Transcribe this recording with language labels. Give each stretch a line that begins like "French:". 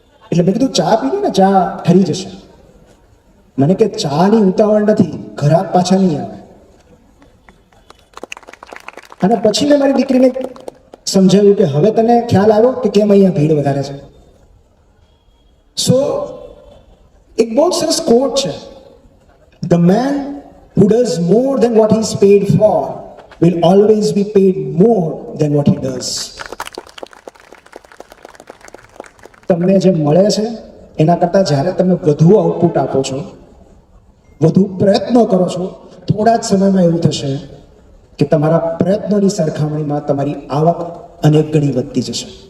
Gujarati: એટલે મેં કીધું ચા પીને ને ચા ઠરી જશે. મને કે ચાની ઉતાવળ નથી, ઘરાક પાછા નહીં આવે. અને પછી મેં મારી દીકરીને સમજાવ્યું કે હવે તને ખ્યાલ આવ્યો કે કેમ અહીંયા ભીડ વધારે છે. સો એક બહુ સરસ કોટ છે,
English: The man who does more than what he is paid for will always be paid more than what he does.
Gujarati: તમને જે મળે છે એના કરતાં જ્યારે તમે વધુ આઉટપુટ આપો છો, વધુ પ્રયત્નો કરો છો, થોડા જ સમયમાં એવું થશે કે તમારા પ્રયત્નોની સરખામણીમાં તમારી આવક અનેક ગણી વધતી જશે.